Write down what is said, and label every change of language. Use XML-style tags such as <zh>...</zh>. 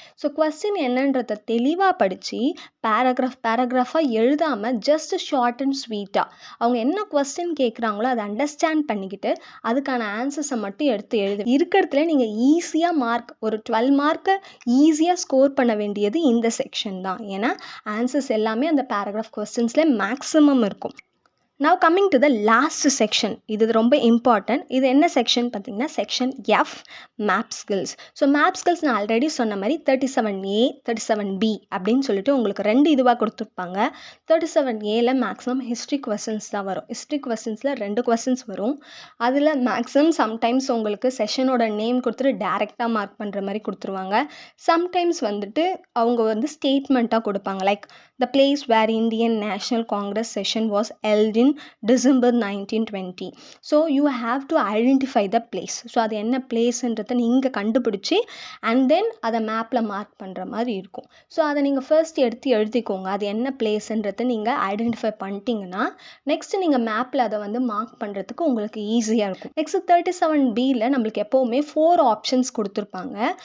<ta>So question என்னன்றதை தெளிவாக படித்து பேராகிராஃபாக எழுதாமல்</ta> <en>just short and ஸ்வீட்டாக</en> <ta>அவங்க என்ன கொஸ்டின் கேட்குறாங்களோ அதை அண்டர்ஸ்டாண்ட் பண்ணிக்கிட்டு அதுக்கான ஆன்சர்ஸை மட்டும் எடுத்து எழுது. இருக்கிறதுல நீங்கள் ஈஸியாக மார்க் ஒரு 12 மார்க்கை ஈஸியாக ஸ்கோர் பண்ண வேண்டியது இந்த செக்ஷன் தான். ஏன்னா ஆன்சர்ஸ் எல்லாமே அந்த பேராகிராஃப் கொஸ்டின்ஸில் மேக்ஸிமம் இருக்கும்.</ta> <en>Now coming to the last section.</en> <ta>இது ரொம்ப இம்பார்ட்டன்ட். இது என்ன செக்ஷன் பார்த்தீங்கன்னா section F, map skills. So map skills நான் ஆல்ரெடி சொன்ன மாதிரி 37A 37B அப்படின்னு சொல்லிட்டு உங்களுக்கு 2 இதுவாக கொடுத்துருப்பாங்க. 37Aல மேக்ஸிமம் ஹிஸ்ட்ரி கொஸ்டின்ஸ் தான் வரும். ஹிஸ்ட்ரி கொஸ்டின்ஸில் 2 கொஸ்டின்ஸ் வரும். அதில் மேக்ஸிமம் சம்டைம்ஸ் உங்களுக்கு செஷனோட நேம் கொடுத்துட்டு டேரெக்டாக மார்க் பண்ணுற மாதிரி கொடுத்துருவாங்க. சம்டைம்ஸ் வந்துட்டு அவங்க வந்து ஸ்டேட்மெண்ட்டாக கொடுப்பாங்க.</ta> <en>Like the place where Indian National Congress session was held in December 1920. So you have to identify the place.</en> <ta>So அது என்ன பிளேஸ்ன்றதை நீங்கள் கண்டுபிடிச்சி அண்ட் தென் அதை மேப்பில் மார்க் பண்ணுற மாதிரி இருக்கும். ஸோ அதை நீங்கள் ஃபர்ஸ்ட் எடுத்து எழுதிக்கோங்க. அது என்ன பிளேஸ்ன்றதை நீங்கள் ஐடென்டிஃபை பண்ணிட்டீங்கன்னா நெக்ஸ்ட் நீங்கள் மேப்பில் அதை வந்து மார்க் பண்ணுறதுக்கு உங்களுக்கு ஈஸியாக இருக்கும். நெக்ஸ்ட் 37Bயில் நம்மளுக்கு எப்போவுமே 4 ஆப்ஷன்ஸ் கொடுத்துருப்பாங்க.</ta>